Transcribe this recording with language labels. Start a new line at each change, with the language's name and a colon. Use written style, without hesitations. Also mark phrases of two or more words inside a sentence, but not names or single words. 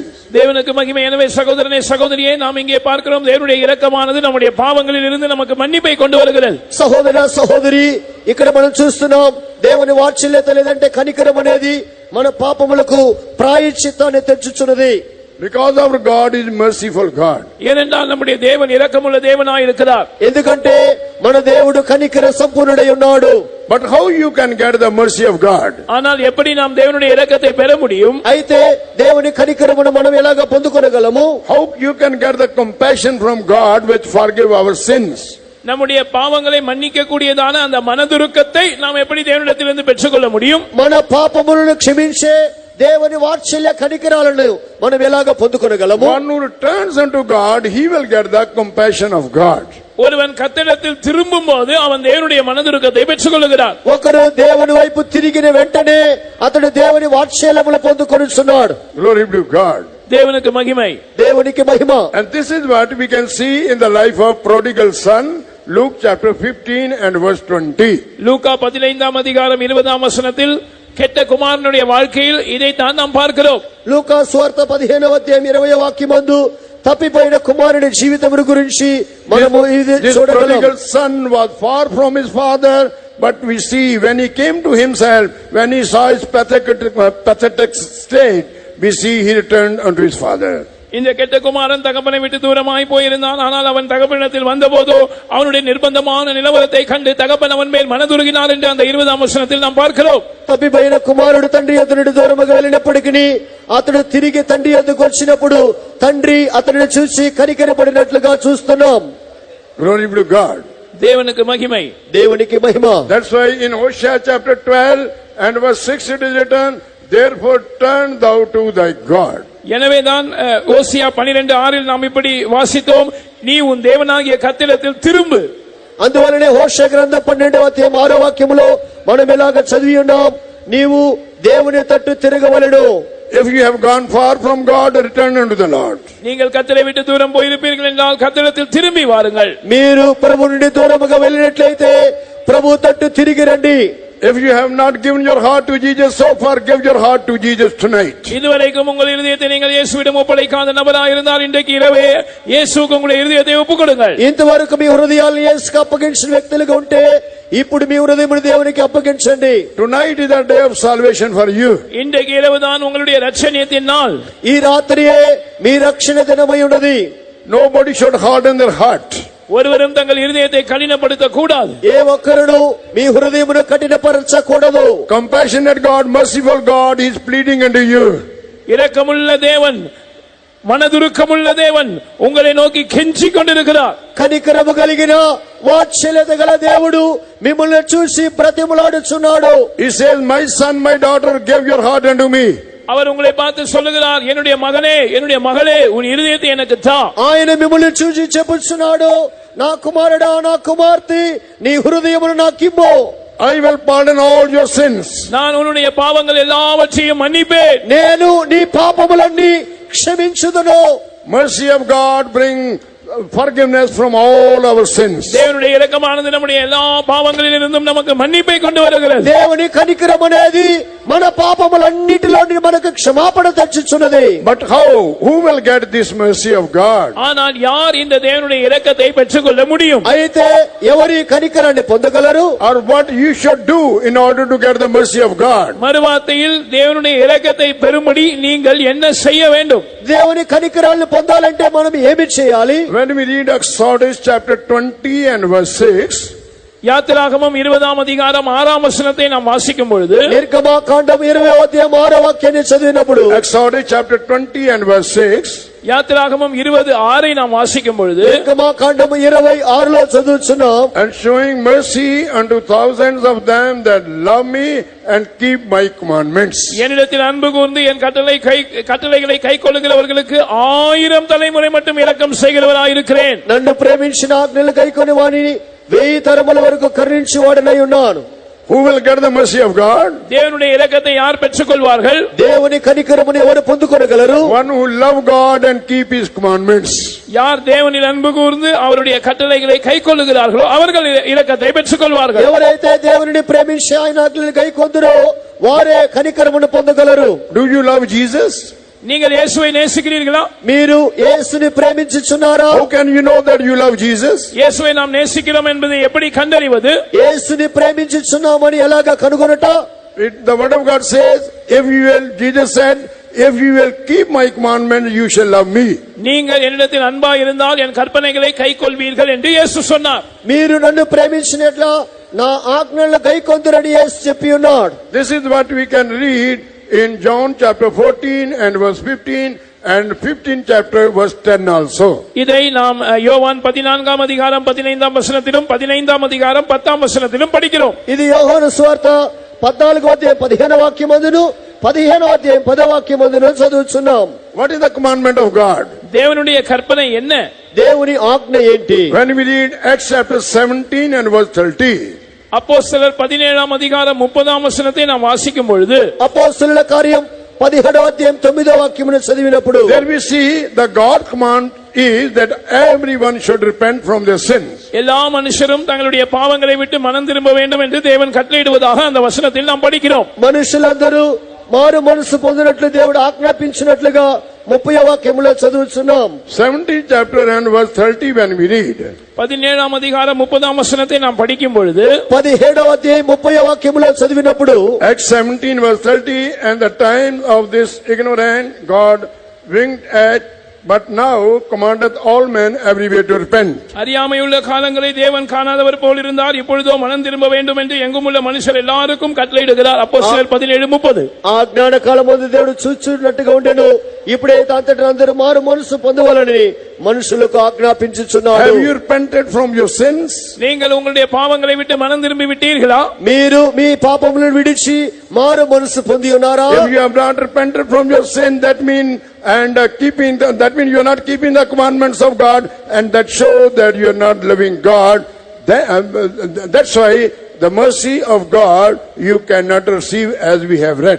Tamil: தேவனுக்கு மகிமை. எனவே சகோதரனே சகோதரியே, நாம் இங்கே பார்க்கிறோம் தேவனுடைய இரக்கமானது நம்முடைய பாவங்களில் இருந்து நமக்கு மன்னிப்பை கொண்டு வருகிறது.
Telugu: సహోదర సహోదరి, ఇక్కడ మనం చూస్తున్నాం దేవుని వాత్సల్యత లేదంటే కనికరం అనేది మన పాపములకు ప్రాయశ్చిత్తాన్ని తెచ్చుచున్నది.
English: Because our God is merciful God.
Tamil: ஏனென்றால் நம்முடைய தேவன் இரக்கமுள்ள தேவனாய் இருக்கிறார்.
Telugu: ఎందుకంటే మన దేవుడు కనికర సంపూర్ణుడై ఉన్నాడు.
English: But how you can get the mercy of God?
Tamil: ஆனால் எப்படி நாம் தேவனுடைய இரக்கத்தை பெற முடியும்?
Telugu: అయితే దేవుని కనికరమును మనం ఎలాగా పొందుకొనగలము?
English: How you can get the compassion from God which forgive our sins?
Tamil: நம்முடைய பாவங்களை மன்னிக்க கூடியதான அந்த மனதுருக்கத்தை நாம் எப்படி தேவனிடத்திலிருந்து பெற்றுக்கொள்ள முடியும்?
Telugu: మన పాపములను క్షమించే దేవుని వాత్సల్య కనికరాలను మనం ఎలాగా పొందుకొనగలము?
English: One who turns unto God, he will get the compassion of God.
Tamil: ஒருவன் கர்த்தரிடத்தில் திரும்பும்போது அவன் தேவனுடைய மனதுருக்கத்தை பெற்றுக்கொள்கிறான்.
Telugu: ఒకరు దేవుని వైపు తిరిగిన వెంటనే అతడు దేవుని వాత్సల్యమును పొందుకొనుచున్నాడు.
English: Glory be to God.
Tamil: தேவனுக்கு மகிமை.
Telugu: దేవునికి మహిమ.
English: And this is what we can see in the life of prodigal son, Luke chapter 15 and verse 20.
Tamil: லூக்கா 15ஆம் அதிகாரம் 20ஆம் வசனத்தில் கெட்ட குமாரனுடைய வாழ்க்கையில் இதைத்தான் நாம் பார்க்கிறோம்.
Telugu: లూకా సువార్త 15వ అధ్యాయం 20వ వాక్యమందు తప్పిపోయిన కుమారుని జీవితం గురించి మనము ఇది చూడగలం.
English: Prodigal son was far from his father, but we see when he came to himself, when he saw his pathetic state, we see he returned unto his father.
Tamil: இந்த கெட்ட குமாரன் தகப்பனை விட்டு தூரமாய் போயிருந்தான். ஆனால் அவன் தகப்பனிடத்தில் வந்தபோது அவனுடைய நிர்பந்தமான நிலவரத்தை கண்டு தகப்பன் அவன் மேல் மனதுருகினார் என்று அந்த 20ஆம் வசனத்தில் நாம் பார்க்கிறோம்.
Telugu: తప్పిపోయిన కుమారుడు తండ్రి యొద్దకు దూరముగా వెళ్ళినప్పటికీ అతడు తిరిగి తండ్రి యొద్దకు వచ్చినప్పుడు తండ్రి అతనిని చూసి కనికరపడినట్లుగా చూస్తున్నాం.
English: Glory be to God.
Tamil: தேவனுக்கு மகிமை.
Telugu: దేవునికి మహిమ.
English: That's why in Hosea chapter 12 and verse 6 it is written, therefore turn thou to thy God.
Tamil: எனவேதான் ஓசியா 12:6 நாம் இப்படி வாசித்தோம், நீ உன் தேவனாகிய கர்த்தரிடத்தில் திரும்பு.
Telugu: అందువలనే హోషేయ గ్రంథం 12వ అధ్యాయం 6వ వాక్యములో మనం ఎలాగ చదివి ఉన్నాం, నీవు దేవుని తట్టు తిరగవలెను.
English: If you have gone far from God, return unto the Lord.
Tamil: நீங்கள் கர்த்தரை விட்டு தூரம் போயிருப்பீர்கள் என்றால் கர்த்தரிடத்தில் திரும்பி வாருங்கள்.
Telugu: మీరు ప్రభువు నుండి దూరముగా వెళ్ళినట్లయితే ప్రభు తట్టు తిరిగి రండి.
English: If you have not given your heart to Jesus so far, give your heart to Jesus tonight.
Tamil: இதுவரைக்கும் உங்கள் இதயத்தை நீங்கள் இயேசுவிடம் ஒப்படைக்காத நபராக இருந்தால் இன்றைக்கு இரவே இயேசுவுக்கு உங்களுடைய இதயத்தை ஒப்புக்கொடுங்கள்.
Telugu: ఇంతవరకు మీ హృదయాలను యేసుకు అప్పగించిన వ్యక్తులుగా ఉంటే ఇప్పుడు మీ హృదయమును దేవునికి అప్పగించండి.
English: Tonight is the day of salvation for you.
Tamil: இன்றைக்கு இரவுதான் உங்களுடைய ரட்சணியத்தின் நாள்.
Telugu: ఈ రాత్రియే మీ రక్షణ దినమై ఉన్నది.
English: Nobody should harden their heart.
Tamil: ஒருவரும் தங்கள் இதயத்தை கடினப்படுத்த கூடாது.
Telugu: ఏ ఒక్కరును మీ హృదయమును కఠినపరచకూడదు.
English: Compassionate God, merciful God, he is pleading unto you.
Tamil: இரக்கமுள்ள தேவன், மனதுருக்கமுள்ள தேவன் உங்களை நோக்கி கெஞ்சிக் கொண்டிருக்கிறார்.
Telugu: కనికరము కలిగిన వాత్సల్యత గల దేవుడు మిమ్మల్ని చూసి బ్రతిమలాడుచున్నాడు.
English: He says, my son, my daughter, give your heart unto me.
Tamil: அவர் உங்களை பார்த்து சொல்லுகிறார், என்னுடைய மகனே, என்னுடைய மகளே, உன் இதயத்தை எனக்கு தா.
Telugu: ఆయన మిమ్మల్ని చూసి చెప్పుచున్నాడు, నా కుమారుడా, నా కుమార్తె, నీ హృదయమును నాకిమ్ము.
English: I will pardon all your sins.
Tamil: நான் உன்னுடைய பாவங்கள் எல்லாவற்றையும் மன்னிப்பேன்.
Telugu: నేను నీ పాపములన్నీ క్షమించుదును.
English: Mercy of God bring forgiveness from all our sins.
Tamil: தேவனுடைய இரக்கமானது நம்முடைய எல்லா பாவங்களிலிருந்தும் நமக்கு மன்னிப்பை கொண்டு வருகிறது.
Telugu: దేవుని కనికరం అనేది మన పాపములన్నిటిలో మనకు క్షమాపణ తెచ్చుచున్నది.
English: But how? Who will get this mercy of God?
Tamil: ஆனால் யார் இந்த தேவனுடைய இரக்கத்தை பெற்றுக்கொள்ள முடியும்?
Telugu: అయితే ఎవరి కనికరాన్ని పొందగలరు?
English: Or what you should do in order to get the mercy of God?
Tamil: மறுவார்த்தையில் தேவனுடைய இரக்கத்தை பெறும்படி நீங்கள் என்ன செய்ய வேண்டும்?
Telugu: దేవుని కనికరాన్ని పొందాలంటే మనం ఏమి చేయాలి?
English: When we read Exodus chapter 20 and verse 6,
Tamil: யாத்திராகமம் 20ஆம் அதிகாரம் 6ஆம் வசனத்தை நாம் வாசிக்கும் பொழுது,
Telugu: నిర్గమకాండం 20వ అధ్యాయం 6వ వాక్యాన్ని చదివినప్పుడు,
English: Exodus chapter 20 and verse 6,
Tamil: யாத்திராகமம் 20:6 நாம் வாசிக்கும் பொழுது,
Telugu: నిర్గమకాండం 26లో చదువుచున్నాం,
English: and showing mercy unto thousands of them that love me and keep my commandments.
Tamil: என்னிடத்தில் அன்பு கூர்ந்து என் கட்டளைகளை கைக்கொள்ளுகிறவர்களுக்கு 1000 தலைமுறை மட்டும் இரக்கம் செய்கிறவராயிருக்கிறேன்.
Telugu: నన్ను ప్రేమించిన ఆజ్ఞలు కైకొని వానిని 1000 తరముల వరకు కరుణించి వాడనై ఉన్నాను.
English: Who will get the mercy of God?
Tamil: தேவனுடைய இரக்கத்தை யார் பெற்றுக்கொள்வார்கள்?
Telugu: దేవుని కనికరమును ఎవరు పొందుకొనగలరు?
English: One who love God and keep his commandments.
Tamil: யார் தேவனில் அன்பு கூர்ந்து அவருடைய கட்டளைகளை கைக்கொள்ளுகிறார்களோ அவர்கள் இரக்கத்தை பெற்றுக்கொள்வார்கள்.
Telugu: ఎవరైతే దేవుని ప్రేమించి ఆయన ఆజ్ఞలు కైకొందురో వారే కనికరమును పొందగలరు.
English: Do you love Jesus?
Tamil: நீங்கள் இயேசுவை நேசிக்கிறீர்களா?
Telugu: మీరు యేసుని ప్రేమించుచున్నారా?
English: How can you know that you love Jesus?
Tamil: இயேசுவை நாம் நேசிக்கிறோம் என்பதை எப்படி கண்டறிவது?
Telugu: యేసుని ప్రేమించుచున్నామని ఎలాగా కనుగొనట?
English: The word of God says, if you will, Jesus said, if you will keep my commandments, you shall love me.
Tamil: நீங்கள் என்னிடத்தில் அன்பா இருந்தால் என் கற்பனைகளை கைக்கொள்வீர்கள் என்று இயேசு சொன்னார்.
Telugu: మీరు నన్ను ప్రేమించినట్లా నా ఆజ్ఞలను గైకొందురని యేసు చెప్పి ఉన్నాడు.
English: This is what we can read in John chapter 14 and verse 15 and 15 chapter verse 10 also.
Tamil: இதை நாம் யோவான் 14ஆம் அதிகாரம் 15ஆம் வசனத்திலும் 15ஆம் அதிகாரம் 10ஆம் வசனத்திலும் படிக்கிறோம்.
Telugu: ఇది యోహాను సువార్త 14వ అధ్యాయం 15వ వాక్యమందును 15వ అధ్యాయం 10వ వాక్యమందును చదువుచున్నాం.
English: What is the commandment of God?
Tamil: தேவனுடைய கற்பனை என்ன?
Telugu: దేవుని ఆజ్ఞ ఏంటి?
English: When we read Acts chapter 17 and verse 30,
Tamil: அப்போஸ்தலர் 17ஆம் அதிகாரம் 30ஆம் வசனத்தை நாம் வாசிக்கும் பொழுது,
Telugu: అపోస్తలుల కార్యం 17వ అధ్యాయం 9వ వాక్యమును చదివినప్పుడు,
English: there we see the God command is that everyone should repent from their sins.
Tamil: எல்லா மனுஷரும் தங்களுடைய பாவங்களை விட்டு மனம் திரும்ப வேண்டும் என்று தேவன் கட்டளையிடுவதாக அந்த வசனத்தில் நாம் படிக்கிறோம்.
Telugu: మనుషులందరూ మారు మనసు పొందినట్లు దేవుడు ఆజ్ఞాపించినట్లుగా 30వ వాక్యములో చదువుచున్నాం.
English: 17th chapter and verse 30 when we read,
Tamil: 17ஆம் அதிகாரம் 30ஆம் வசனத்தை நாம் படிக்கும் பொழுது,
Telugu: 17వ అధ్యాయం 30వ వాక్యములో చదివినప్పుడు,
English: Acts 17 verse 30, and the time of this ignorant God winked at, but now commandeth all men everywhere to repent.
Tamil: அறியாமையுள்ள காலங்களை தேவன் காணாதவர் போல் இருந்தார், இப்பொழுதோ மனம் திரும்ப வேண்டும் என்று எங்குமுள்ள மனுஷர் எல்லாருக்கும் கட்டளையிடுகிறார். அப்போஸ்தலர் 17:30.
Telugu: ఆ జ్ఞాన కాలమందు దేవుడు చూచున్నట్టుగా ఉండెను, ఇప్పుడైతే అంతటా అందరూ మారు మనసు పొందవాలని మనుషులకు ఆజ్ఞాపించుచున్నాడు.
English: Have you repented from your sins?
Tamil: நீங்கள் உங்களுடைய பாவங்களை விட்டு மனம் திரும்பி விட்டீர்களா?
Telugu: మీరు మీ పాపములను విడిచి మారు మనసు పొంది ఉన్నారా?
English: If you have not repented from your sin, that means that means you are not keeping the commandments of God, and that shows that you are not loving God. That's why the mercy of God you cannot receive, as we have read.